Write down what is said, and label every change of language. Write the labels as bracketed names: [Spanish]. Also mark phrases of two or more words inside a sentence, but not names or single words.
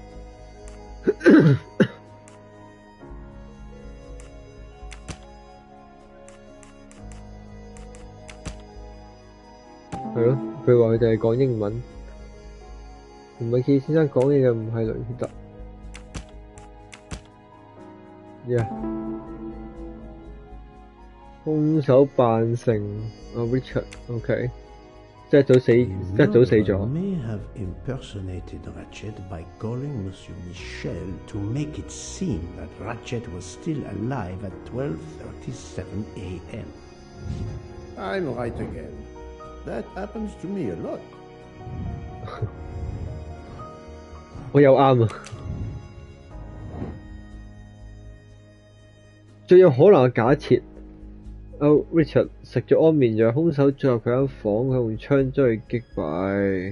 [Cantonese] 係咯，佢話佢哋係講英文，同米奇先生講嘢嘅唔係雷特。Yeah. 兇手扮成Richard，OK，即係一早死咗。 [English] May have impersonated Ratchet by calling Monsieur Michel to make it seem that Ratchet was still alive at 12:37 a.m. I'm right again. That happens to me a lot. [Cantonese] 我又啱啊！最有可能嘅假設，Richard 食咗安眠藥，兇手進入佢間房，佢用槍將佢擊敗。